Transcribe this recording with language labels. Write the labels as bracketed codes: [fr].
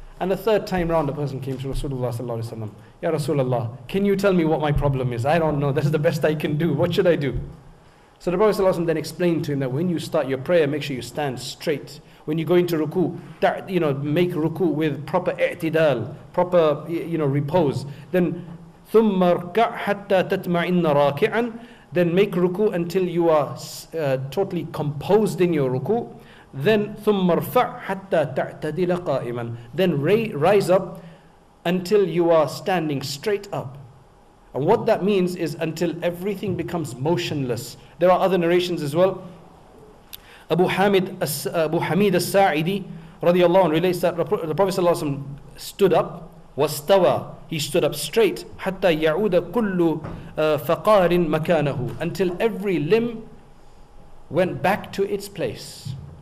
[en] And the 3rd time round, the person came to Rasulullah sallallahu alaihi wasallam. Ya Rasulullah, can you tell me what my problem is? I don't know. This is the best I can do. What should I do? So the Prophet sallallahu alaihi wasallam then explained to him that when you start your prayer, make sure you stand straight. When you go into ruku, make ruku with proper i'tidal, proper repose. Then [ar] ثُمَّ ارْكَعْ حَتَّى تَتْمَعِنَّ رَاكِعًا. [en] Then make ruku until you are totally composed in your ruku. Then [ar] ثُمَّ ارْفَعْ حَتَّى تَعْتَدِلَ قَائِمًا. [en] Then rise up until you are standing straight up. And what that means is until everything becomes motionless. There are other narrations as well. Abu Hamid as-Sa'idi radiyallahu anhu relates that the Prophet ﷺ stood up, wastawa, he stood up straight, [ar] hatta ya'uda kullu faqarin makanahu, [en] until every limb went back to its place.